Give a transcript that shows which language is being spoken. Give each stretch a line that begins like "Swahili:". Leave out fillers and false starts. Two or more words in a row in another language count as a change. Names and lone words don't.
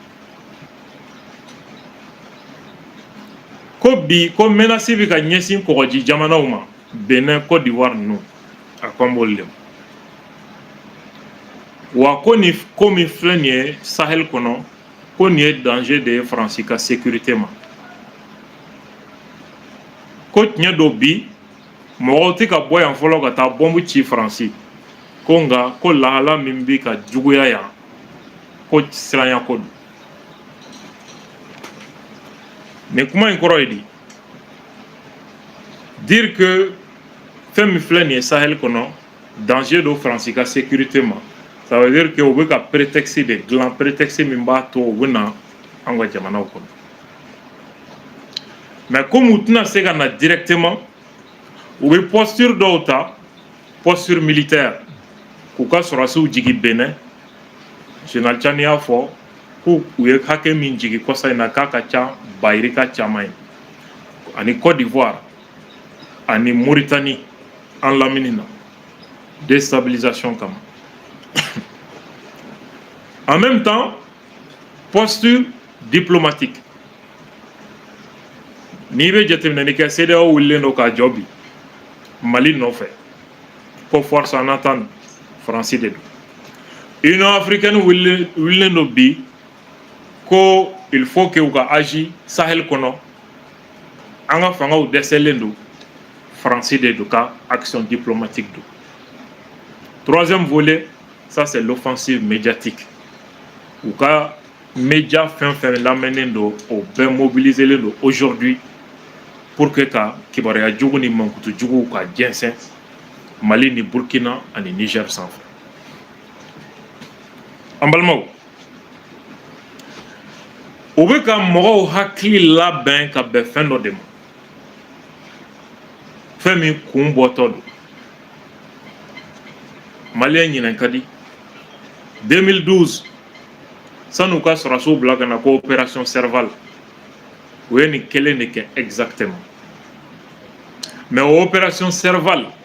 Bambara: ko bi ko menace bɛ ka ɲɛsin kɔgɔji jamanaw ma Benin Côte d'Ivoire ninnu a ko an b'olu le ma wa ko nin ko min filɛ nin ye Sahel kɔnɔ ko nin ye danger de ye Faransi ka sécurité ma ko tiɲɛ do bi mɔgɔw tɛ ka bɔ yan fɔlɔ ka taa bɔnbu ci Faransi ko nka ko lahala min bɛ ka juguya yan ko siranya ko don nin kuma in kɔrɔ ye di
French: dire que
Bambara: fɛn min filɛ nin ye Sahel kɔnɔ danger do Faransi ka sécurité ma
French: ça veut dire que
Bambara: u bɛ ka prétexte de dilan prétexte min b'a to u bɛ na an ka jamanaw kɔnɔ
French: mais comme
Bambara: u tɛna se ka na directement u bɛ posture dɔw ta
French: posture militaire
Bambara: k'u ka sɔrɔsiw jigi Benin Général Tchani y'a fɔ k'u ye hakɛ min jigi kɔsa in na k'a ka ca bayirika caman ye ani Côte d'Ivoire ani Mauritanie en lamini na déstabilisation kama
French: en même temps posture diplomatique
Bambara: n'i bɛ jateminɛli kɛ CEDEAO wulilen don ka jɔ bi Mali nɔfɛ ko
French: force en attente
Bambara: Faransi de don Union africaine wulilen don bi ko
French: il faut que
Bambara: u ka agir Sahel kɔnɔ an ka fangaw dɛsɛlen don Faransi de don ka
French: action diplomatique
Bambara: don
French: troisième volet ça c'est l'offensive médiatique
Bambara: u ka média fɛn fɛn lamɛnnen don o bɛɛ mobiliselen don
French: aujourd'hui pour que
Bambara: ka kibaruya jugu ni mankutu juguw ka jɛnsɛn Mali ni Burkina ani Niger sanfɛ an balimaw u bɛ ka mɔgɔw hakili labɛn ka bɛn fɛn dɔ de ma fɛn min kun bɔtɔ don Maliyɛn ɲinɛ ka di 2012 sanu ka sɔrɔsiw bila ka na ko opération Serval o ye nin kelen de kɛ
French: exactement mais
Bambara: o opération Serval